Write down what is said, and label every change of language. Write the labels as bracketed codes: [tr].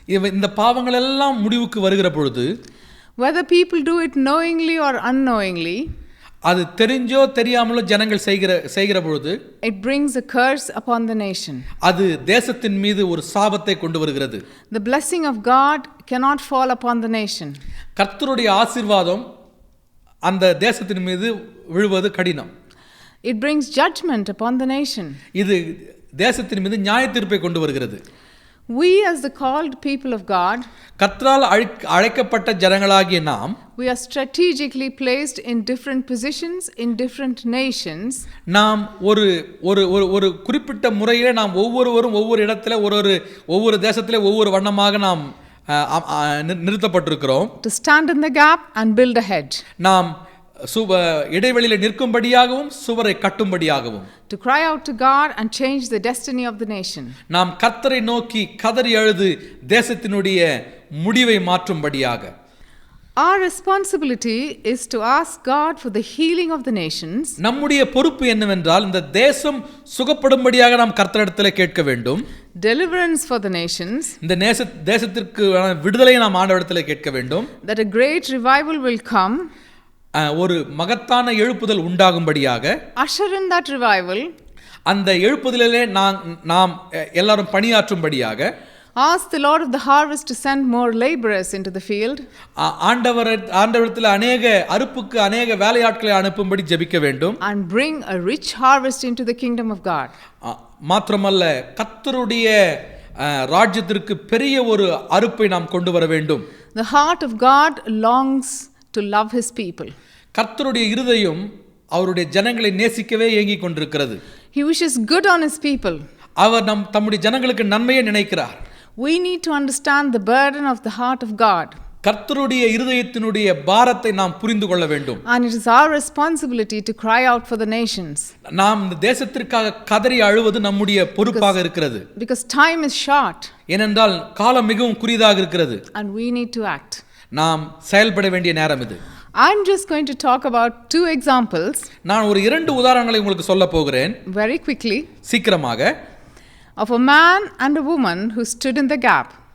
[ta] இந்த பாவங்கள் எல்லாம் முடிவுக்கு வருகிற பொழுது, [en] whether people do it knowingly or unknowingly, [ta] அது தெரிஞ்சோ தெரியாமலோ ஜனங்கள் செய்கிற பொழுது, [en] it brings a curse upon the nation. [ta] அது தேசத்தின் மீது ஒரு சாபத்தை கொண்டு வருகிறது. [en] The blessing of God cannot fall upon the nation. [ta] கர்த்தருடைய ஆசீர்வாதம் அந்த தேசத்தின் மீது விழுவது கடினம். [en] It brings judgment upon the nation. [ta] இது தேசத்தின் மீது நியாய தீர்ப்பை கொண்டு வருகிறது. [en] We as the called people of God, [ta] கர்த்தரால் அழைக்கப்பட்ட ஜனங்களாகிய நாம் [en] we are strategically placed in different positions in different nations. [ta] நாம் ஒரு ஒரு ஒரு குறிப்பிட்ட முறையிலே நாம் ஒவ்வொருவரும் ஒவ்வொரு இடத்துல ஒவ்வொரு தேசத்திலே ஒவ்வொரு வண்ணமாக நாம் நிறுத்தப்பட்டிருக்கிறோம். [en] To stand in the gap and build a hedge. [ta] நாம் இடைவெளியில் நிற்கும்படியாகவும் சுவரை கட்டும்படியாகவும். [en] To cry out to God and change the destiny of the nation. [ta] நாம் கர்த்தரை நோக்கி கதறி அழுது தேசத்தினுடைய முடிவை மாற்றும்படியாக. [en] Our responsibility is to ask God for the healing of the nations. [ta] நம்முடைய பொறுப்பு என்னவென்றால் இந்த தேசம் சுகப்படும்படியாக நாம் கர்த்தரிடத்திலே கேட்க வேண்டும். [en] Deliverance for the nations. [ta] இந்த தேசத்திற்கு விடுதலையை நாம் ஆண்டவரிடத்திலே கேட்க வேண்டும். [en] That a great revival will come. [ta] ஒரு மகத்தான எழுப்புதல் உண்டாகும்படியாக. [en] Usher in that revival. [ta] அந்த எழுப்புதலிலே நாம் எல்லாரும் பணியாற்றும்படியாக. [en] Ask the Lord of the harvest to send more laborers into the field. [ta] ஆண்டவரிடத்தில் அறுப்புக்கு அநேக வேலையாட்களை அனுப்பும்படி ஜெபிக்க வேண்டும். [en] And bring a rich harvest into the kingdom of God. [ta] மாத்திரமல்ல கர்த்தருடைய ராஜ்யத்திற்கு பெரிய ஒரு அறுப்பை நாம் கொண்டு வர வேண்டும். [en] The heart of God longs to love his people. [ta] கர்த்தருடைய இருதயம் அவருடைய ஜனங்களை நேசிக்கவே ஏங்கிக் கொண்டிருக்கிறது. [en] He wishes good on his people. [ta] அவர் தம்முடைய ஜனங்களுக்கு நன்மையை நினைக்கிறார். [en] We need to understand the burden of the heart of God. [ta] கர்த்தருடைய இருதயத்தினுடைய பாரத்தை நாம் புரிந்து கொள்ள வேண்டும். [en] And it is our responsibility to cry out for the nations. [ta] நாம் இந்த தேசத்திற்காக கதறி அழுவது நம்முடைய பொறுப்பாக இருக்கிறது. [en] Because time is short. [ta] ஏனென்றால் காலம் மிகவும் குறுகியதாக இருக்கிறது. [en] And we need to act. [ta] நாம் செயல்பட வேண்டிய நேரம் இது. [en] I'm just going to talk about 2 examples. [ta] நான் ஒரு 2 உதாரணங்களை உங்களுக்கு சொல்ல போகிறேன். [en] Very quickly. [ta] சீக்கிரமாக. [en] Of a man and a woman who stood in the gap.